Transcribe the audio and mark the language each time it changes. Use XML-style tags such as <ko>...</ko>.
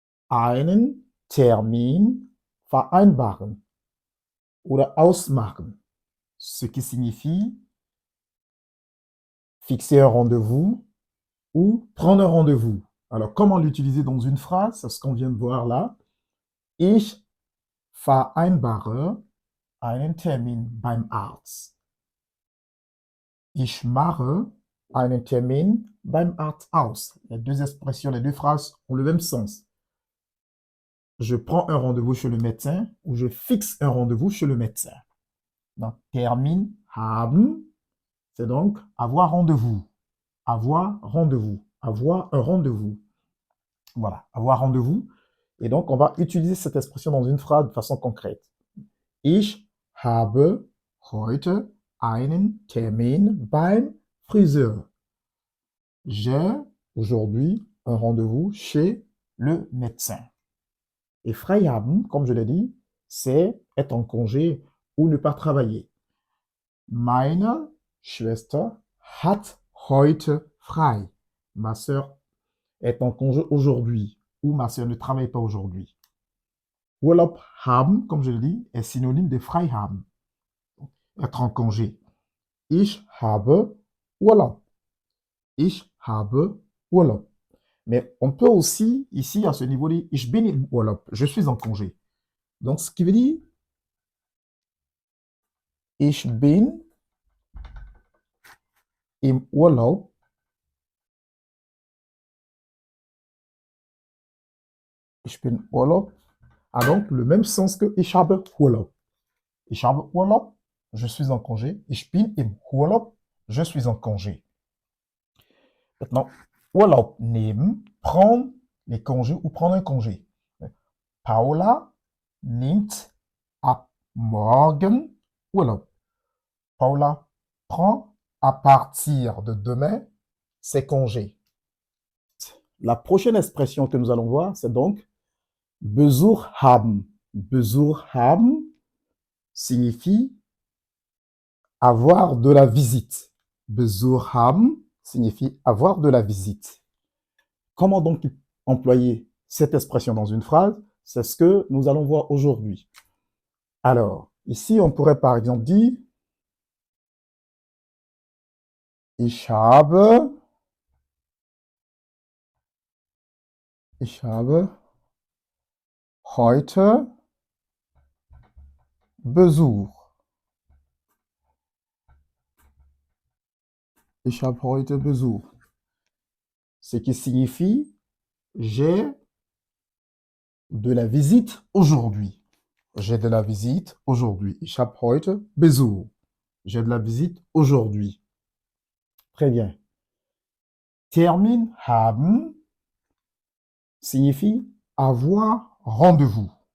<de>Einen Termin vereinbaren oder ausmachen,</de> <fr>ce qui signifie fixer un rendez-vous ou prendre un rendez-vous. Alors, comment l'utiliser dans une phrase? C'est ce qu'on vient de voir là.</fr> <de>Ich vereinbare einen Termin beim Arzt. Ich mache einen Termin beim Arzt aus.</de> <fr>Les deux expressions, les deux phrases ont le même sens. Je prends un rendez-vous chez le médecin ou je fixe un rendez-vous chez le médecin. Donc, Termin haben, c'est donc avoir rendez-vous. Avoir rendez-vous. Avoir un rendez-vous. Voilà, avoir rendez-vous. Et donc, on va utiliser cette expression dans une phrase de façon concrète.</fr> <de>Ich habe heute einen Termin beim Friseur.</de> <fr>J'ai aujourd'hui un rendez-vous chez le médecin. Et frei haben, comme je l'ai dit, c'est être en congé ou ne pas travailler.</fr> <de>Meine Schwester hat heute frei.</de> <fr>Ma sœur est en congé aujourd'hui ou ma sœur ne travaille pas aujourd'hui. Urlaub haben, comme je l'ai dit, est synonyme de frei haben. Être en congé.</fr> <de>Ich habe Urlaub. Ich habe Urlaub.</de> <fr>Mais on peut aussi, ici, à ce niveau, dire</fr> <de>ich bin im Urlaub.</de> <fr>Je suis en congé. Donc, ce qui veut dire</fr> <de>ich bin im Urlaub. Ich bin Urlaub</de> <fr>a donc le même sens que</fr> <de>ich habe Urlaub. Ich habe Urlaub,</de> <fr>je suis en congé.</fr> <de>Ich bin im Urlaub,</de> <fr>je suis en congé. Maintenant, Urlaub nehmen, prendre les congés ou prendre un congé.</fr> <de>Paula nimmt ab morgen Urlaub.</de> <fr>Paula prend à partir de demain ses congés. La prochaine expression que nous allons voir, c'est donc Besuch haben. Besuch haben signifie avoir de la visite. Besuch haben signifie avoir de la visite. Comment donc employer cette expression dans une phrase? C'est ce que nous allons voir aujourd'hui. Alors, ici, on pourrait par exemple dire</fr> <de>Ich habe heute Besuch. Ich habe heute Besuch.</de> <fr>Ce qui signifie J'ai de la visite aujourd'hui. J'ai de la visite aujourd'hui.</fr> <de>Ich habe heute Besuch.</de> <fr>J'ai de la visite aujourd'hui. Très bien. Termin haben signifie avoir rendez-vous.</fr>